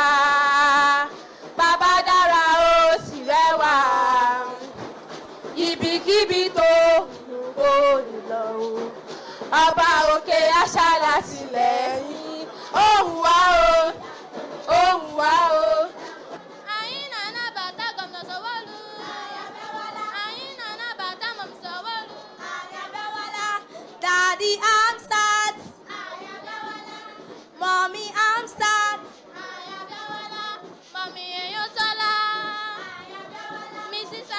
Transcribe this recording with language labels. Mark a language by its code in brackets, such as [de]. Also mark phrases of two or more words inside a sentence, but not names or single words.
[yo] Bàbá dára ó sì rẹwà. Ibikíbi tó wò lọ o. Ọba òkè aṣálàtìlẹ́yìn òun wá o. Òun wá o. [ig] Anyị na-anabata Gọvanọ Sanwo-Olu. Anyị na-anabata Mọm Sanwo-Olu. [en] Daddy Hamzat. Mommy Hamzat. Mọmị Eyotola. Mrs.